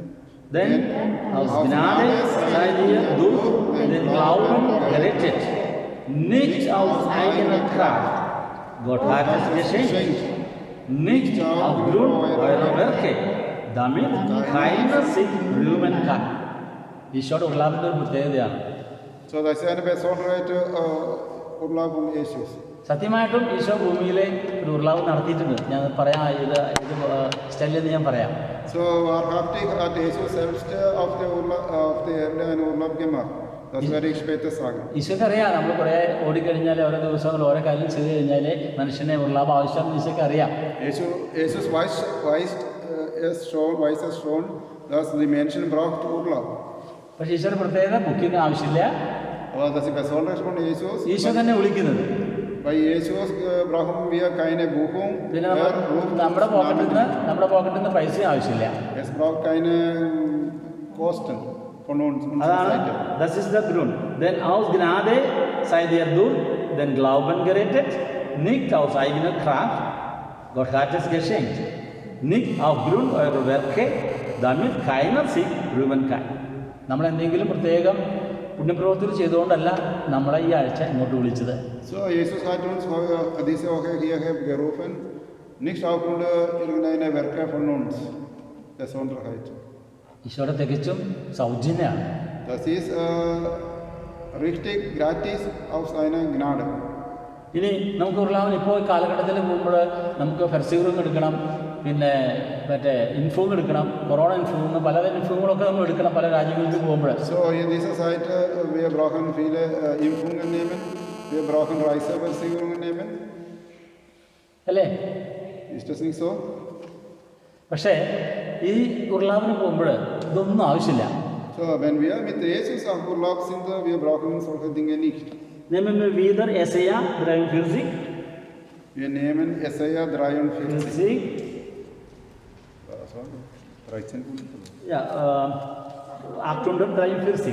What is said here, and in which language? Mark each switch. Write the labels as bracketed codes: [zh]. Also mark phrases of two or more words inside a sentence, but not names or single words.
[de] Denn aus Gnade seid ihr durch den Glauben gerettet, nicht aus eigener Kraft. Gott hat es geschenkt, nicht aufgrund eurer Werke, damit keiner sich rühmen kann. [ml] ഈശോയുടെ ഉർലാവിൻ്റെ ഒരു പ്രത്യേകതയാണ്. [de] So, das ist eine Besonderheit Urlaub von Jesus. [ml] സത്യമായിട്ടും ഈശോ ഭൂമിയിലെ ഒരു ഉർലാവ് നടത്തിയിട്ടുണ്ട്. ഞാൻ പറയാം, ഇത് സ്റ്റൈലിൽ ഞാൻ പറയാം. [de] So, wahrhaftig hat Jesus selbst auf der Erde einen Urlaub gemacht. Das werde ich später sagen. [ml] ഈശോയ്ക്ക് അറിയാം, നമ്മൾ കുറേ ഓടിക്കഴിഞ്ഞാൽ ഓരോ ദിവസങ്ങൾ ഓരോ കാര്യം ചെയ്ത് കഴിഞ്ഞാൽ മനുഷ്യനെ ഉർലാവ് ആവശ്യമെന്ന് ഈശോയ്ക്ക് അറിയാം. [de] Jesus weiß es schon, dass die Menschen braucht Urlaub. [ml] പക്ഷേ ഈശോയുടെ പ്രത്യേകത ബുക്കിംഗ് ആവശ്യമില്ല. [de] Aber das ist besonders von Jesus. [ml] ഈശോ തന്നെ വിളിക്കുന്നത്. [de] Bei Jesus brauchen wir keine Buchung. [ml] പിന്നെ നമ്മുടെ പോക്കറ്റിൽ നിന്ന് പൈസ ആവശ്യമില്ല. [de] Es braucht keine Kosten. von uns [ml] അതാണ് [de] Seite. das ist der Grund. Denn aus Gnade seid ihr durch den Glauben gerettet, nicht aus eigener Kraft, Gott hat es geschenkt, nicht aufgrund eurer Werke, damit keiner sich rühmen kann. [ml] നമ്മൾ എന്തെങ്കിലും പ്രത്യേകം പുണ്യപ്രവൃത്തികൾ ചെയ്തുകൊണ്ടല്ല നമ്മളെ ഈ ആഴ്ച ഇങ്ങോട്ട് വിളിച്ചത്. [de] So, Jesus hat uns diese Woche hierher gerufen, nicht aufgrund irgendeiner Werke von uns, Besonderheit. [ml] ഈശോയുടെ തികച്ചും സൗജന്യമാണ്. [de] Das ist richtig gratis aus seiner Gnade. [ml] ഇനി നമുക്ക് ഉരുളാവൻ ഇപ്പോൾ കാലഘട്ടത്തിൽ പോകുമ്പോൾ നമുക്ക് ഫെർസിഗ്രൂം എടുക്കണം, പിന്നെ മറ്റേ ഇൻഫോം എടുക്കണം, കൊറോണ ഇൻഫോം, പലതരം ഇൻഫോമുകളൊക്കെ നമ്മൾ എടുക്കണം പല രാജ്യങ്ങളിലേക്ക് പോകുമ്പോൾ. [de] So, in dieser Zeit, wir brauchen viele Impfungen nehmen, wir brauchen Reiseversicherungen nehmen. [ml] അല്ലേ? [de] Ist das nicht so? [ml] പക്ഷേ ഈ ഉരുളാവിന് പോകുമ്പോൾ ഇതൊന്നും ആവശ്യമില്ല. [de] So, wenn wir mit Jesus auf Urlaub sind, wir brauchen solche Dinge nicht. Nehmen wir wieder Jesaja 43. Wir nehmen Jesaja 43. 13. Ja, 843.